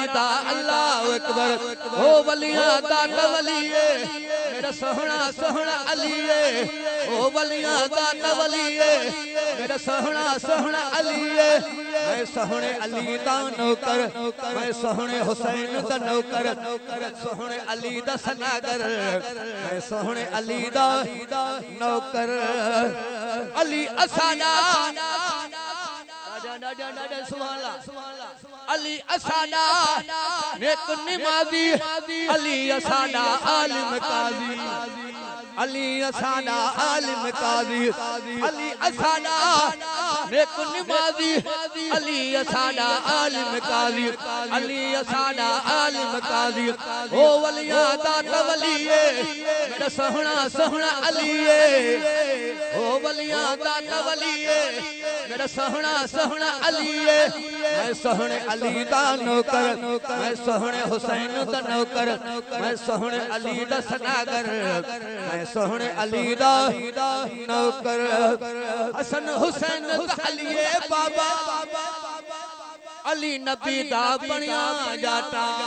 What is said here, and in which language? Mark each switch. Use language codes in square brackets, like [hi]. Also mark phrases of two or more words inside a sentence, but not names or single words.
[pa] दा [ar] الله أكبر [pa] ਓ ਵਲੀਆਂ ਦਾ ਤਵੱਲੀਏ ਮੇਰਾ ਸੋਹਣਾ ਸੋਹਣਾ ਅਲੀਏ ਓ ਵਲੀਆਂ ਦਾ ਤਵੱਲੀਏ ਮੇਰਾ ਸੋਹਣਾ ਸੋਹਣਾ ਅਲੀਏ ਮੈਂ ਸੋਹਣੇ ਅਲੀ ਦਾ ਨੌਕਰ ਮੈਂ ਸੋਹਣੇ ਹੁਸੈਨ ਦਾ ਨੌਕਰ ਸੋਹਣੇ ਅਲੀ ਦਾ ਸਨਾਗਰ ਮੈਂ ਸੋਹਣੇ ਅਲੀ ਦਾ ਨੌਕਰ ਅਲੀ ਅਸਾਡਾ ਅਲੀ ਅਸਾਡਾ ਨੇਕ ਨਮਾਜ਼ੀ ਅਲੀ ਅਸਾਡਾ ਆਲਮ ਕਾਜ਼ੀ ਅਲੀ ਅਸਾਡਾ ਆਲਮ ਕਾਜ਼ੀ ਅਲੀ ਅਸਾਡਾ ਨੇਕ ਨਮਾਜ਼ੀ ਅਲੀ ਅਸਾਡਾ ਆਲਮ ਕਾਜ਼ੀ ਅਲੀ ਅਸਾਡਾ ਆਲਮ ਕਾਜ਼ੀ ਓ ਵਲੀਆਂ ਦਾ ਤਵੱਲੀਏ ਮੇਰਾ ਸੋਹਣਾ ਸੋਹਣਾ ਅਲੀਏ ਓ ਵਲੀਆਂ ਦਾ ਤਵੱਲੀਏ ਮੇਰਾ ਸੋਹਣਾ ਸੋਹਣਾ ਅਲੀਏ ਮੈਂ ਸੋਹਣੇ ਅਲੀ ਦਾ ਨੌਕਰ ਮੈਂ ਸੋਹਣੇ ਹੁਸੈਨ ਦਾ ਨੌਕਰ ਮੈਂ ਸੋਹਣੇ ਅਲੀ ਦਾ ਸਨਾਗਰ ਮੈਂ ਸੋਹਣੇ ਅਲੀ ਦਾ ਨੌਕਰ ਹਸਨ ਹੁਸੈਨ ਦਾ ਅਲੀਏ ਬਾਬਾ ਅਲੀ ਨਬੀ ਦਾ ਬਣਿਆ ਜਾਤਾ